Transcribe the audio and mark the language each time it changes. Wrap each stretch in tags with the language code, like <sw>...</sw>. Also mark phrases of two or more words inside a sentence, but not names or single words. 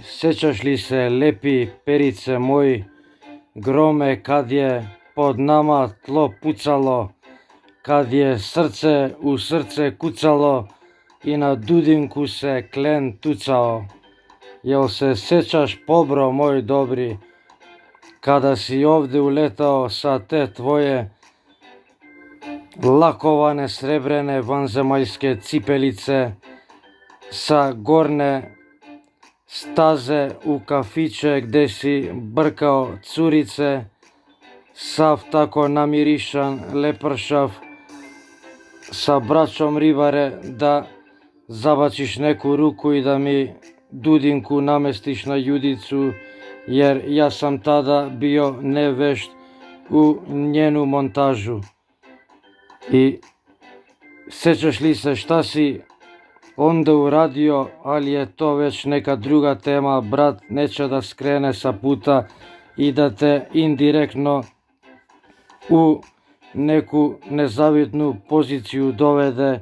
<sr>Сеќаш ли се, лепи Перице мој, громе, кад е под нама тло пуцало, кад е срце у срце куцало и на дудинку се клен туцао. Јел се сеќаш, побро мој добри, када си овде улетао са те твоје лаковане сребрене ванземајске ципелице, са горне стазе у кафиче где си бркао цурице, сав тако намиришан, лепршав, са брачом рибаре да забачиш неку руку и да ми дудинку наместиш на јудицу, јер јас сам тада био невешт у њену монтажу. И сеќаш ли се шта си онде урадио, али е то веќе нека друга тема, брат, нече да скрене са пута и да те индиректно у неку незавидну позицију доведе.</sr>